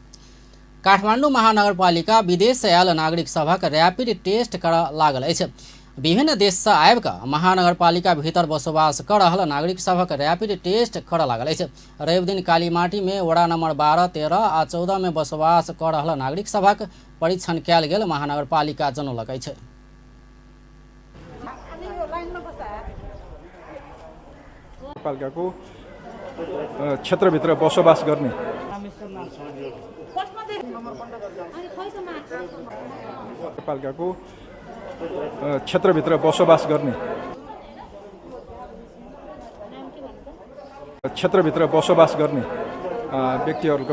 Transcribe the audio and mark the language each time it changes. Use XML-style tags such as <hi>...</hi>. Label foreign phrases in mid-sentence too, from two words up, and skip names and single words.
<mai>काठमांडू महानगरपालिका विदेश से आयल नागरिक सभक रैपिड टेस्ट करऽ लागल अछि। विभिन्न देश से आबि महानगरपालिका भीतर बसोबास कर रहल नागरिक सभक रैपिड टेस्ट कर लागल अछि। रवि दिन कालीमाटी में वड़ा नंबर 12, 13 आ 14 में बसोबास कर रहल नागरिक सभक परीक्षण कयल गेल महानगरपालिका जनौलक अछि।</mai> <ne>पालिकाको क्षेत्रभित्र बसोबास गर्ने पालिकाको क्षेत्रभित्र बसोबास गर्ने व्यक्तिहरूको</ne>